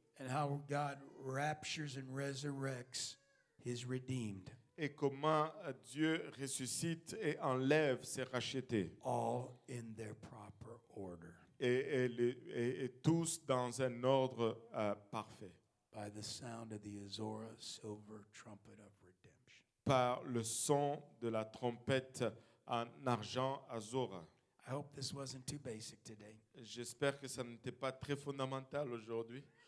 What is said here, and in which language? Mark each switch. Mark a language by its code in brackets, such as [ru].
[en] and how God raptures and resurrects his redeemed, [fr] Et comment Dieu ressuscite et enlève ses rachetés. [en] all in their proper order, [fr] Et tous dans un ordre parfait. [en] by the sound of the Azora silver trumpet of redemption. [fr] Par le son de la trompette en argent Azora. [en] I hope this wasn't too basic today. [fr] J'espère que ça n'était pas très fondamental aujourd'hui.